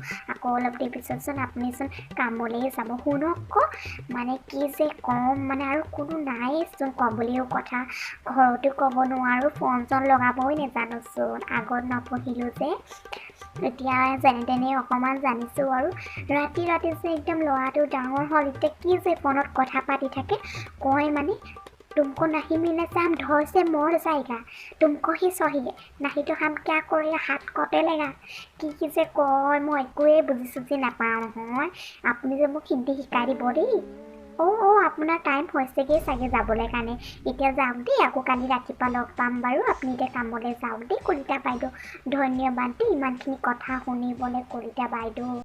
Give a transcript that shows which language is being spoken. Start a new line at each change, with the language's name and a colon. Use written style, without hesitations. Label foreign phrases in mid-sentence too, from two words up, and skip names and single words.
Assamese: আকৌ অলপ দেৰি পিছতচোন আপুনিচোন কামলৈ যাব। শুনক মানে কি যে ক'ম, মানে আৰু কোনো নাইচোন ক'বলৈও কথা, ঘৰতো ক'ব নোৱাৰোঁ, ফোন চোন লগাবই নাজানোচোন। আগত নপঢ়িলোঁ যে, এতিয়া যেনে তেনে অকণমান জানিছোঁ আৰু। ৰাতি যে একদম ল'ৰাটো ডাঙৰ হ'ল, এতিয়া কি যে ফোনত কথা পাতি থাকে, কয় মানে
Hindi: तुमको नहीं मिलने से हम ढोर से मर जाएगा, तुमको ही चाहिए, नहीं तो हम क्या करेगा, हाथ कटेलेगा।
Assamese: কি যে কয় মই একোৱে বুজি নাপাওঁ নহয়। আপুনি যে মোক হিন্দী শিকাই দিব দেই। আপোনাৰ টাইম হৈছেগৈ চাগে যাবলৈ কাৰণে। এতিয়া যাওক দেই, আকৌ কালি ৰাতিপুৱা লগ পাম বাৰু। আপুনি এতিয়া কামলৈ যাওক দেই কলিতা বাইদেউ। ধন্যবাদ দেই ইমানখিনি কথা শুনিবলৈ কলিতা বাইদেউ।